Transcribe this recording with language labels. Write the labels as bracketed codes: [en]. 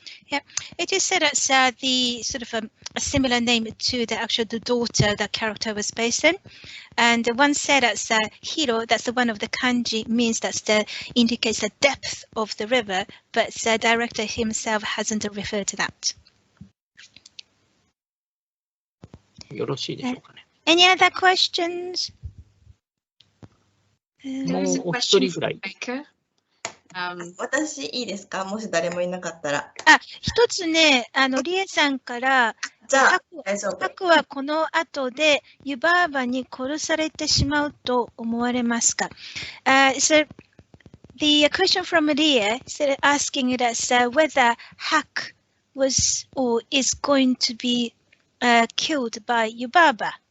[en] Yeah, it is said as the sort of a similar name to the actual the daughter that character was based in, and one said as hiro. That's the one of the kanji means that's the indicates the depth of the river, but the director himself hasn't referred to that. [ja] よろしいでしょうかね。 [en] Any other questions? [ja] もうお一人ぐらい。私いいですか？もし誰もいなかったら。一つね、リエさんから、じゃあ、大丈夫。ハクはこの後で湯婆婆に殺されてしまうと思われますか？ [en] So the question from Rie is asking us whether Hak was or is going to be killed by Yubaba.